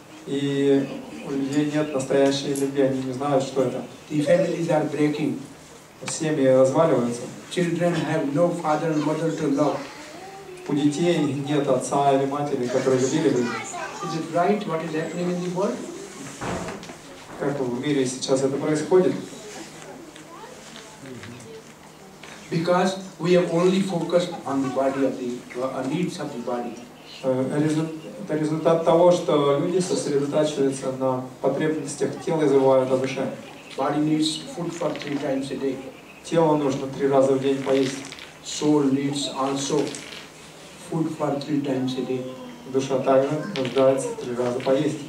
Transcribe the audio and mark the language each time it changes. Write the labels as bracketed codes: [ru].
[ru] И у людей нет настоящей любви, они не знают, что это. [en] The families are breaking. [ru] Семьи разваливаются. [en] Children have no father and mother to love. [ru] У детей нет отца или матери, которые любили бы. [en] Is it right what is happening in the world? [ru] Как в мире сейчас это происходит? [en] Because we have only focused on the body of the needs of the body. [ru] Это результат того, что люди сосредотачиваются на потребностях тела и забывают о душе. [en] Body needs food for 3 times a day. [ru] Телу нужно 3 раза в день поесть. [en] Soul needs also food for 3 times a day. [ru] Душа также нуждается 3 раза поесть.